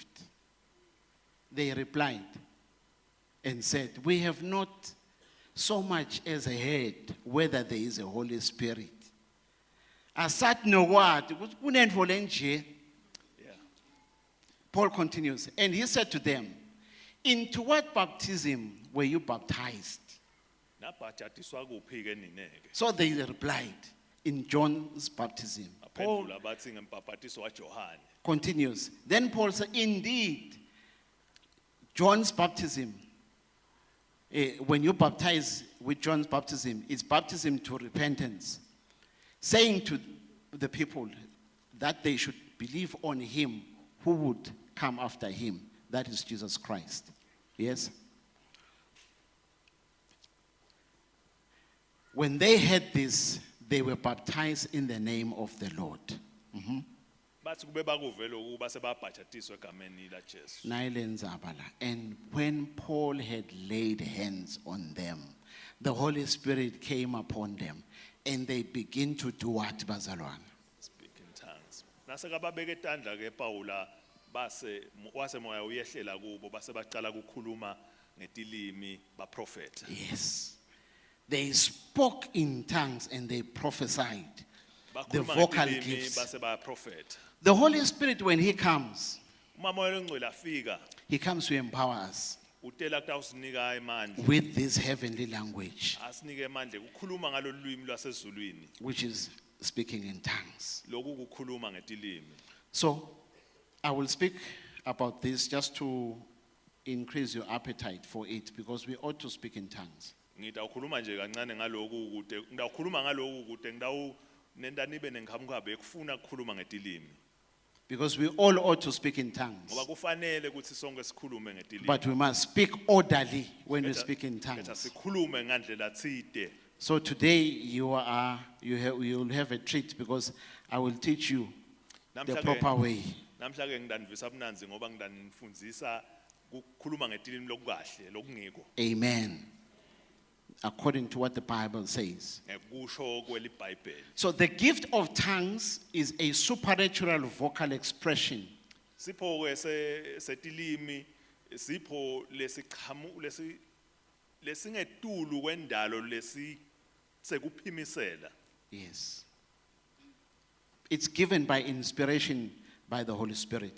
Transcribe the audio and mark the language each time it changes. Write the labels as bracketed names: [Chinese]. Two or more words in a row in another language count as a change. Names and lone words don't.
[English] They replied and said, "We have not so much as heard whether there is a Holy Spirit." Asat no what? Yeah. Paul continues, and he said to them, "Into what baptism were you baptized?" [Swati] Nabhajatiswa kuphi ke nineke? [English] So they replied, "In John's baptism." Paul [Swati] Aphendula bathi ngembhaphatiso kaJohane. [English] continues. Then Paul said, "Indeed, John's baptism, when you baptize with John's baptism, it's baptism to repentance, saying to the people that they should believe on him who would come after him, that is Jesus Christ." Yes? When they heard this, they were baptized in the name of the Lord. [Swati] Bathi kube bakuve lokhu base babhajatiswa egameni laJesu. Nailenzabala. [English] And when Paul had laid hands on them, the Holy Spirit came upon them, and they begin to do what, bazalwane? Speak in tongues. [Swati] Nase kababeke etandla ke Paula base wase moya uyehlela kubo base baqala ukukhuluma ngetilimi baprofeta. [English] Yes. They spoke in tongues and they prophesied. The [Swati] Bakhuluma [English] vocal [Swati] ngetilimi [English] gifts. [Swati] base baprofeta. [English] The Holy Spirit, when he comes, [Swati] Uma moya lengcwele afika [English] he comes to empower us [Swati] utela kutawusinika emandla. [English] with this heavenly language, [Swati] Asinike emandla ukukhuluma ngalolwimi lwasezulwini [English] which is speaking in tongues. [Swati] lokhu kukhuluma ngetilimi. [English] So I will speak about this just to increase your appetite for it, because we ought to speak in tongues. [Swati] Ngitawukhuluma nje kancane ngalokhu ukude ngidawukhuluma ngalokhu ukude ngidawu nenta nibe nenkhamukhabe ekufuna ukukhuluma ngetilimi. [English] Because we all ought to speak in tongues. [Swati] Ngoba kufanele ukuthi sonke sikhulume ngetilimi. [English] But we must speak orderly when we [Swati] Khetha- [English] speak in [Swati] khetha [English] tongues. [Swati] sikhulume ngandlela tsite. [English] So today you will have a treat, because I will teach you the [Swati] Namhla [English] proper ke way. [Swati] namhla ke ngidanivisa mnanzi ngoba ngidanifundisa ukukhuluma ngetilimi lokukahle lokungiko [English] Amen. According to what the Bible says. [Swati] ngekusho kwelibhayibheli. [English] So the gift of tongues is a supernatural vocal expression [Swati] Sipho ke setilimi sipho lesingetulu kwendalo lesi sekuphimisela. [English] Yes. It's given by inspiration by the Holy Spirit,